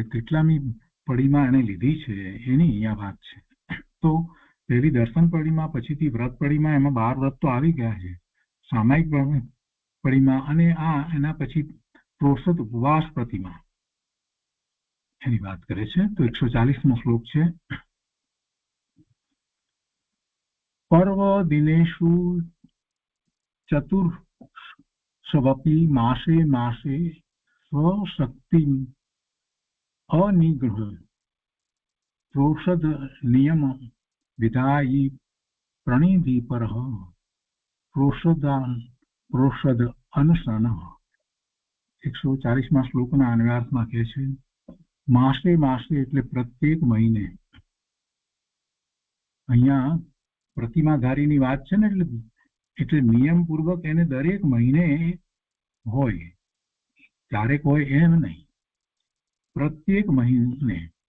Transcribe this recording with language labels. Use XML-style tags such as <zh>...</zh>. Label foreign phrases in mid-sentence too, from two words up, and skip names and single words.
<gu>કેટલામી પડીમાં એને લીધી છે એની અહીંયા વાત છે. તો પહેલી દર્શન પડીમાં, પછીથી વ્રત પડીમાં, એમાં 12 વ્રત તો આવી ગયા છે. સામાયિક પડીમાં અને આ એના પછી પ્રોષદ ઉપવાસ પ્રતિમા એની વાત કરે છે. તો 140મો શ્લોક છે.</gu> <sa>पर्व दिनेषु चतुर्षवपि मासे मासे स्वशक्तिम् अनिगृह्य प्रोषद नियम विधायि प्रणिधिपरः प्रोषद अनशनः.</sa> <gu>140માં શ્લોકના અન્વયાર્થમાં કહે છે</gu> <sa>मासे मासे</sa> <gu>એટલે પ્રત્યેક મહિને. અહીંયા પ્રતિમાધારીની વાત છે ને, એટલે નિયમપૂર્વક એને દરેક મહિને હોય, ક્યારેક હોય એમ નહીં, પ્રત્યેક મહિને.</gu>